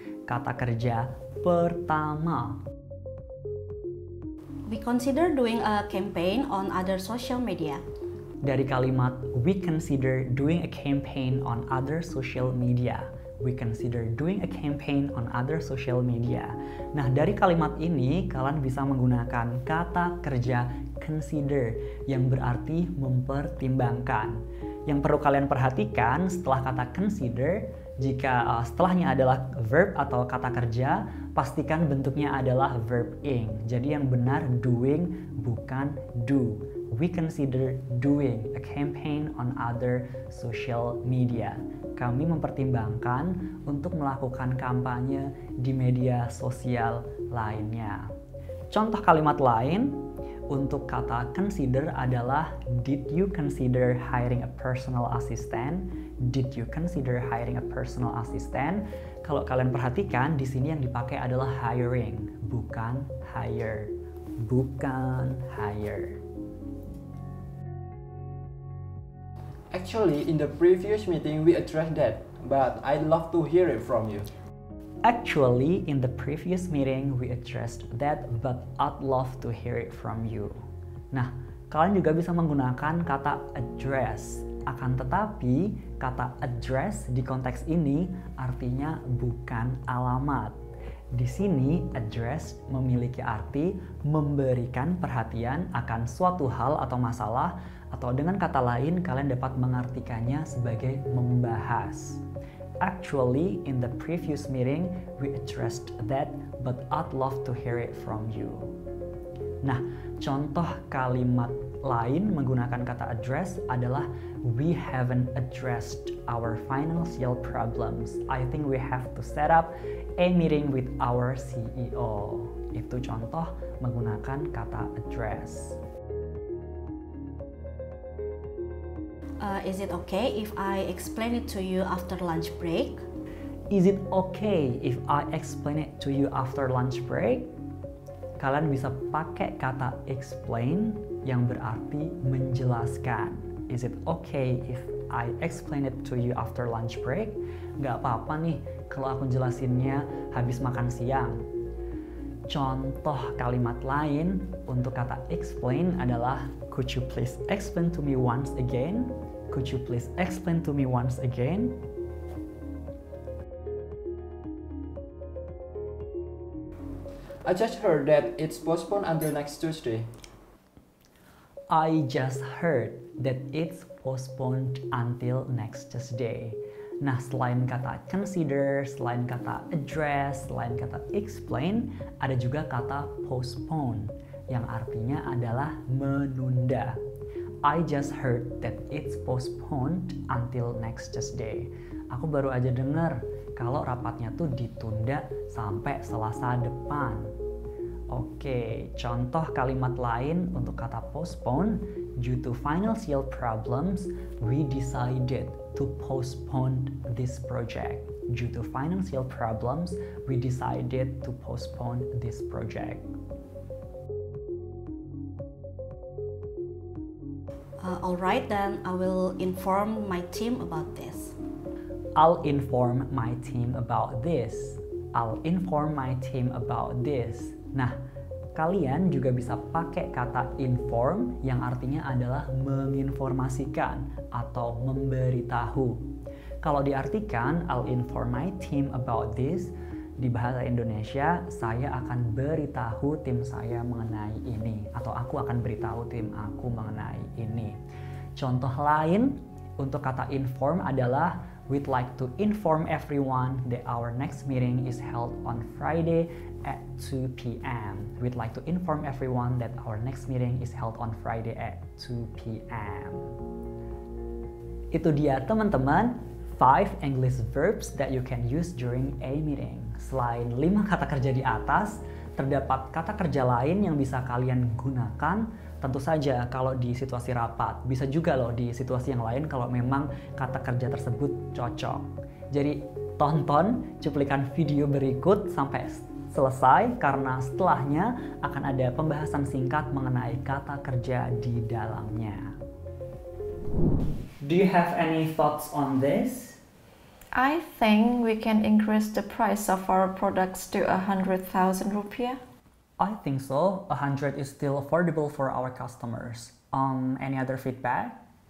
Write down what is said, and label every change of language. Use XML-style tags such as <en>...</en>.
<id>Kata kerja pertama.</id> <en>We consider doing a campaign on other social media.</en> <id>Dari kalimat</id> <en>we consider doing a campaign on other social media. We consider doing a campaign on other social media.</en> <id>Nah, dari kalimat ini kalian bisa menggunakan kata kerja consider yang berarti mempertimbangkan. Yang perlu kalian perhatikan setelah kata consider, jika setelahnya adalah verb atau kata kerja, pastikan bentuknya adalah verb ing. Jadi yang benar doing bukan do.</id> <en>We consider doing a campaign on other social media.</en> <id>Kami mempertimbangkan untuk melakukan kampanye di media sosial lainnya. Contoh kalimat lain untuk kata consider adalah</id> <en>did you consider hiring a personal assistant? Did you consider hiring a personal assistant?</en> <id>Kalau kalian perhatikan di sini yang dipakai adalah hiring, bukan hire. Bukan hire.</id> <en>Actually, in the previous meeting we addressed that, but I'd love to hear it from you. Actually, in the previous meeting we addressed that, but I'd love to hear it from you.</en> <id>Nah, kalian juga bisa menggunakan kata address. Akan tetapi, kata address di konteks ini artinya bukan alamat. Di sini, address memiliki arti memberikan perhatian akan suatu hal atau masalah, atau dengan kata lain kalian dapat mengartikannya sebagai membahas.</id> <en>Actually, in the previous meeting, we addressed that, but I'd love to hear it from you.</en> <id>Nah, contoh kalimat lain menggunakan kata address adalah</id> <en>we haven't addressed our financial problems. I think we have to set up a meeting with our CEO.</en> <id>Itu contoh menggunakan kata address.</id> <en>Is it okay if I explain it to you after lunch break? Is it okay if I explain it to you after lunch break?</en> <id>Kalian bisa pakai kata explain yang berarti menjelaskan.</id> <en>Is it okay if I explain it to you after lunch break?</en> <id>Gak apa-apa nih kalau aku jelasinnya habis makan siang. Contoh kalimat lain untuk kata explain adalah</id> <en>could you please explain to me once again? Could you please explain to me once again? I just heard that it's postponed until next Tuesday. I just heard that it's postponed until next Tuesday.</en> <id>Nah, selain kata consider, selain kata address, selain kata explain, ada juga kata postpone yang artinya adalah menunda.</id> <en>I just heard that it's postponed until next Tuesday.</en> <id>Aku baru aja dengar kalau rapatnya tuh ditunda sampai Selasa depan. Oke, contoh kalimat lain untuk kata postpone.</id> <en>Due to financial problems, we decided to postpone this project. Due to financial problems, we decided to postpone this project. Alright, then I will inform my team about this. I'll inform my team about this. I'll inform my team about this.</en> <id>Nah, kalian juga bisa pakai kata inform yang artinya adalah menginformasikan atau memberitahu. Kalau diartikan</id> <en>I'll inform my team about this,</en> <id>di bahasa Indonesia saya akan beritahu tim saya mengenai ini, atau aku akan beritahu tim aku mengenai ini. Contoh lain Untuk kata inform adalah</id> <en>we'd like to inform everyone that our next meeting is held on Friday at 2 p.m. We'd like to inform everyone that our next meeting is held on Friday at 2 p.m.</en> <id>Itu dia teman-teman</id> <en>5 English verbs that you can use during a meeting.</en> <id>Selain 5 kata kerja di atas, terdapat kata kerja lain yang bisa kalian gunakan. Tentu saja kalau di situasi rapat, bisa juga loh di situasi yang lain kalau memang kata kerja tersebut cocok. Jadi tonton cuplikan video berikut sampai selesai karena setelahnya akan ada pembahasan singkat mengenai kata kerja di dalamnya.</id> <en>Do you have any thoughts on this? I think we can increase the price of our products to 100,000 rupiah. I think so. 100 is still affordable for our customers. Any other feedback?</en>